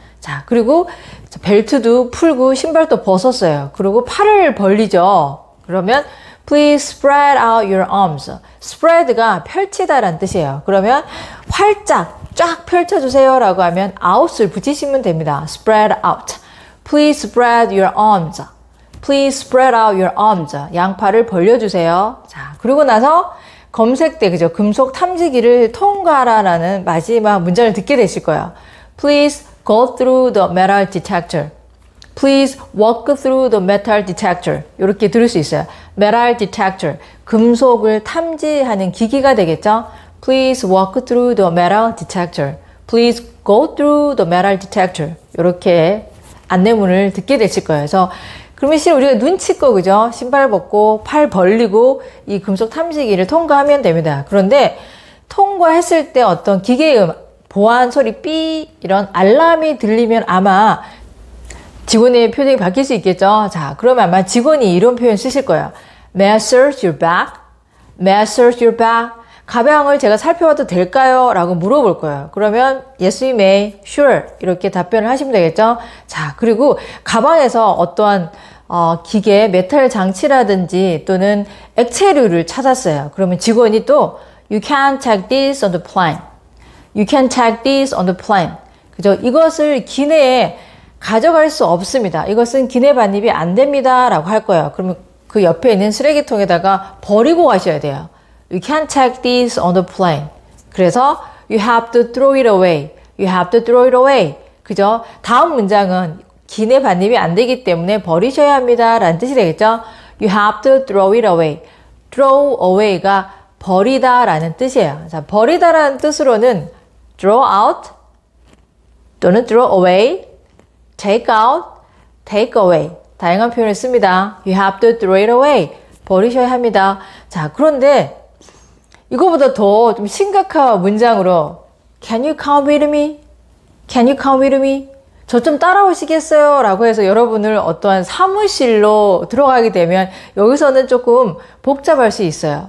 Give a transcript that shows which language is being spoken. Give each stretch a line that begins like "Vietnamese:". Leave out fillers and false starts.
Korean: 자, 그리고 벨트도 풀고 신발도 벗었어요. 그리고 팔을 벌리죠. 그러면
English: Please spread out your arms.
Korean: spread가 펼치다라는 뜻이에요. 그러면 활짝 쫙 펼쳐주세요 라고 하면 out을 붙이시면 됩니다.
English: spread out. Please spread your arms. Please spread out your arms.
Korean: 양팔을 벌려주세요. 자, 그리고 나서 검색대, 그죠? 금속 탐지기를 통과하라는 마지막 문장을 듣게 되실 거예요.
English: Please go through the metal detector. Please walk through the metal detector.
Korean: 이렇게 들을 수 있어요. metal detector. 금속을 탐지하는 기기가 되겠죠?
English: Please walk through the metal detector. Please go through the metal detector.
Korean: 이렇게 안내문을 듣게 되실 거예요. 그래서 그러면 실은 우리가 눈치껏 그죠? 신발 벗고 팔 벌리고 이 금속 탐지기를 통과하면 됩니다. 그런데 통과했을 때 어떤 기계음, 보안 소리 삐 이런 알람이 들리면 아마 직원의 표정이 바뀔 수 있겠죠. 자, 그러면 아마 직원이 이런 표현 쓰실 거예요.
English: May I search your bag? May I search your bag?
Korean: 가방을 제가 살펴봐도 될까요? 라고 물어볼 거예요. 그러면
English: yes, we may, sure
Korean: 이렇게 답변을 하시면 되겠죠. 자, 그리고 가방에서 어떠한 기계, 메탈 장치라든지 또는 액체류를 찾았어요. 그러면 직원이 또
English: you can take this on the plane. You can take this on the plane.
Korean: 그죠? 이것을 기내에 가져갈 수 없습니다. 이것은 기내 반입이 안 됩니다. 라고 할 거예요. 그러면 그 옆에 있는 쓰레기통에다가 버리고 가셔야 돼요.
English: You can't take this on the plane.
Korean: 그래서
English: you have to throw it away. You have to throw it away.
Korean: 그죠? 다음 문장은 기내 반입이 안 되기 때문에 버리셔야 합니다. 라는 뜻이 되겠죠?
English: You have to throw it away.
Korean: throw away가 버리다 라는 뜻이에요. 자, 버리다 라는 뜻으로는
English: throw out
Korean: 또는
English: throw away, take out, take away.
Korean: 다양한 표현을 씁니다.
English: You have to throw it away.
Korean: 버리셔야 합니다. 자, 그런데 이거보다 더 좀 심각한 문장으로
English: Can you come with me? Can you come with me?
Korean: 저 좀 따라오시겠어요? 라고 해서 여러분을 어떠한 사무실로 들어가게 되면 여기서는 조금 복잡할 수 있어요.